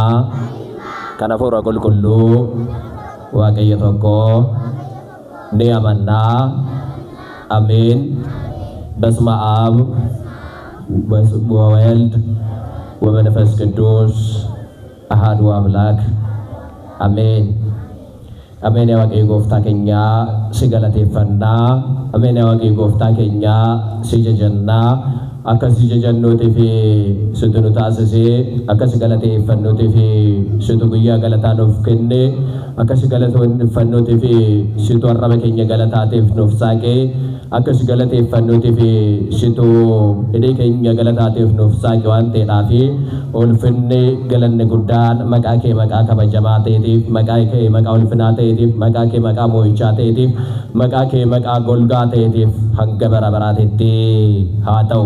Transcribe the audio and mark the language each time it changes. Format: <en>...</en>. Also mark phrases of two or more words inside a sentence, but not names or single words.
<om>kan hafuura qulqulluu waaqayyo tokko ni amanna amin</om> <gez>በስመ አብ ወወልድ ወመንፈስ ቅዱስ አሐዱ አምላክ አሜን አሜን</gez> <om>yaa Waaqi Gooftaa kan si galateeffanna amiin yaa Waaqi Gooftaa kan si jajjanna akasi jajannooti fi sutunu taasisee akasi galateeffannooti fi sutu guyyaa galataa nuuf kenne akasi galateeffannooti fi sutu arraba keenya galataateef nuuf saaqee akasi galateeffannooti fi sutu hidhee keenya galataateef nuuf saaqe waan ta'eedhaaf ulfinni galanni guddaan maqaa kee maqaa kabajamaa ta'eetiif maqaa kee maqaa ulfinaa ta'eetiif maqaa kee maqaa moo'ichaa ta'eetiif maqaa kee maqaa golgaa ta'eetiif hanga bara baraatitti haa ta'u.</om>